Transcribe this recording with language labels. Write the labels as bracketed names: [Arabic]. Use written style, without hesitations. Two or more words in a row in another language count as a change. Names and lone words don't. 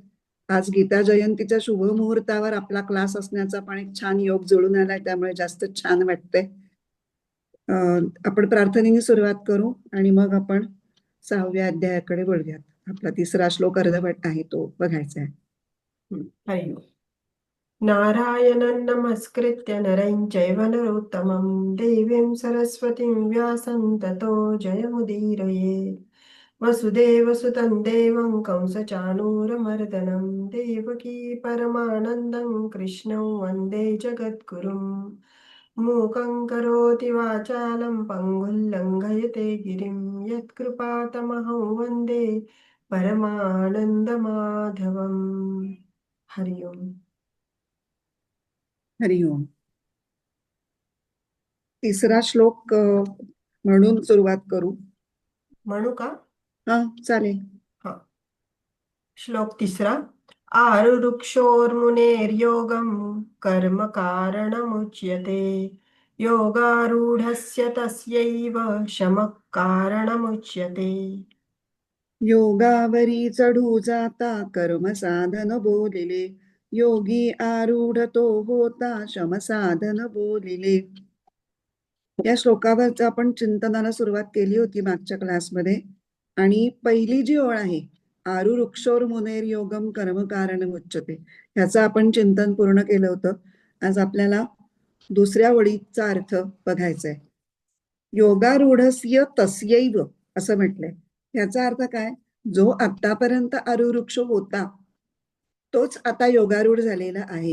[Marathi] आज गीता जयंतीच्या शुभ मुहूर्तावर आपला क्लास असण्याचा पण एक छान योग जुळून आलाय, त्यामुळे जास्त छान वाटतंय. आपण प्रार्थनेने सुरुवात करू आणि मग आपण 6व्या अध्यायाकडे वळूयात. आपला 3रा श्लोक अर्धवट आहे, तो बघायचा आहे. [Sanskrit] हरि ओम्. नारायणं नमस्कृत्य नरं चैव नरोत्तमं देवीं सरस्वतीं व्यासं ततो जयमुदीरयेत्. वसुदेवसुतं देवं कंसचाणूरमर्दनं देवकी परमानन्दं कृष्णं वन्दे जगद्गुरुम्. मूकं करोति वाचालं पङ्गुं लङ्घयते गिरिं यत्कृपातमहं वन्दे परमानन्दमाधवम्. हरि ओम्. हरि ओम. [Marathi] 3रा श्लोक म्हणून सुरुवात करू. म्हणू का? हा, चालेल. हा. श्लोक 3. [Sanskrit] आरुरुक्षोर्मुनेर्योगं कर्म कारणमुच्यते योगारूढस्य तस्यैव शमः कारणमुच्यते. [Marathi] योगावरी चढू जाता कर्म साधन बोलिले, योगी आरूढ तो होता शम साधन बोलिले. या श्लोकावर आपण चिंतनाला सुरुवात केली होती मागच्या क्लासमध्ये. आणि पहिली जी ओळ आहे, [Sanskrit] आरुरुक्षोर मुनेर योगम कर्म कारण उच्यते, [Marathi] ह्याचं आपण चिंतन पूर्ण केलं होतं. आज आपल्याला दुसऱ्या ओळीचा अर्थ बघायचा आहे. [Sanskrit] योगारूढस्य तस्यैव [Marathi] असं म्हटलंय. ह्याचा अर्थ काय? जो आतापर्यंत आरुवृक्ष होता तोच आता योगारूढ झालेला आहे.